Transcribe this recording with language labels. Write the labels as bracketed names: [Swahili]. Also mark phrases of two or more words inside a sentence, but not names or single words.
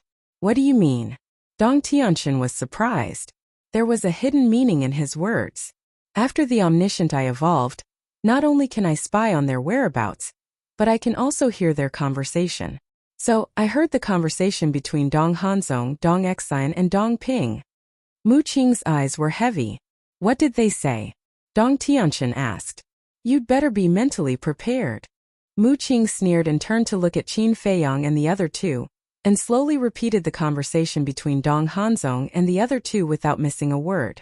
[English] What do you mean? Dong Tianchun was surprised. There was a hidden meaning in his words. After the omniscient I evolved, not only can I spy on their whereabouts, but I can also hear their conversation. So, I heard the conversation between Dong Hanzong, Dong Xian and Dong Ping. Mu Qing's eyes were heavy. What did they say? Dong Tianchun asked. You'd better be mentally prepared. Mu Qing sneered and turned to look at Qin Feiyang and the other two, and slowly repeated the conversation between Dong Hanzong and the other two without missing a word.